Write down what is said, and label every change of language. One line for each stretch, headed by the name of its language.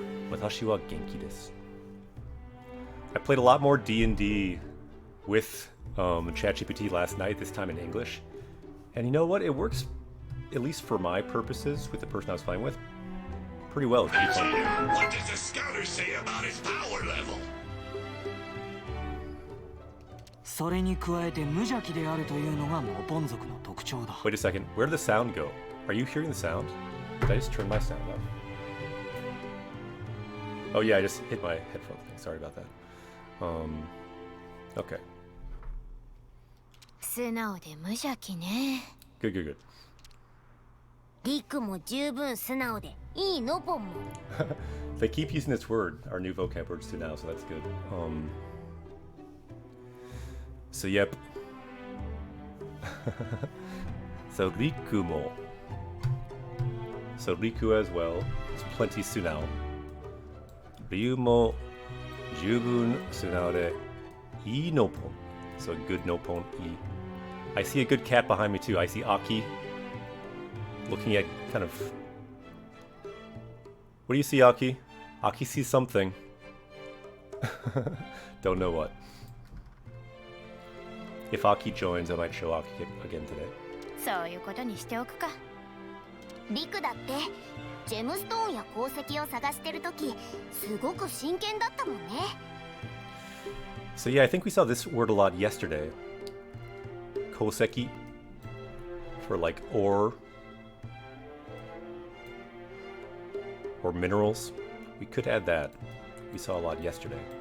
Japanese: Watashi wa genki desu.
English: I played a lot more D&D with ChatGPT last night, this time in English. And you know what? It works, at least for my purposes, with the person I was playing with, pretty well. It's pretty fun. What does the scouter say about his power level?
Japanese: それに加えて無邪気であるというのがモポン族の特徴だ。
English: Wait a second, where did the sound go? Are you hearing the sound? Did I just turn my sound off? Oh yeah, I just hit my headphone thing. Sorry about that. Okay.
Japanese: 素直で無邪気ね。
English: Good, good, good.
Japanese: リクも十分素直でいいのポンも。
English: They keep using this word, our new vocab words too now, so that's good. So yep. So Riku mo. So Riku as well. It's plenty sunao.
Japanese: Ryu mo jubun sunao de ii nopon.
English: So good nopon ii. I see a good cat behind me too. I see Aki looking at kind of... What do you see, Aki? Aki sees something. Don't know what. If Aki joins, I might show Aki again today.
Japanese: そういうことにしておくか。リクだってジェムストーンや鉱石を探してるときすごく真剣だったもんね。
English: So yeah, I think we saw this word a lot yesterday. Koseki. For like ore. Or minerals. We could add that. we saw a lot yesterday.